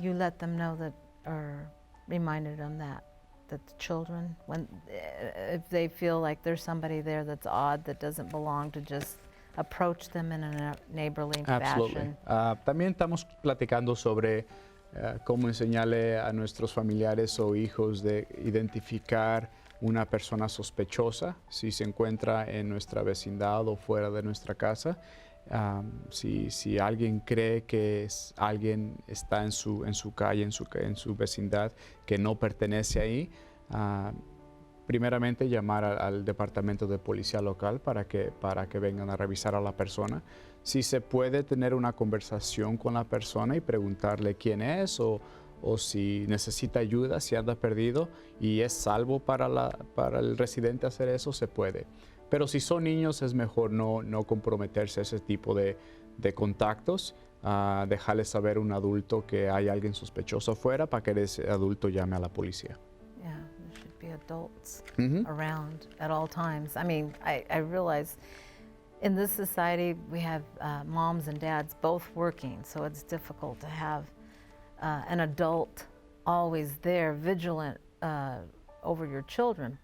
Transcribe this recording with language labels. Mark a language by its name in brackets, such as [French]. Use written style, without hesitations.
[English] You let them know that, or reminded them that the children, if they feel like there's somebody there that's odd, that doesn't belong, to just approach them in a neighborly fashion. [Spanish] También estamos platicando sobre cómo enseñarle a nuestros familiares o hijos de identificar una persona sospechosa si se encuentra en nuestra vecindad o fuera de nuestra casa. Si alguien cree que alguien está en su calle, en su vecindad, que no pertenece ahí, primeramente llamar al departamento de policía local para que vengan a revisar a la persona. Si se puede tener una conversación con la persona y preguntarle quién es o si necesita ayuda, si anda perdido y es salvo para el residente hacer eso, se puede. Pero si son niños es mejor no comprometerse a ese tipo de contactos, dejarles saber a un adulto que hay alguien sospechoso afuera para que ese adulto llame a la policía. [English] Yeah, there should be adults around at all times. I mean, I realize in this society we have moms and dads both working, so it's difficult to have an adult always there, vigilant over your children.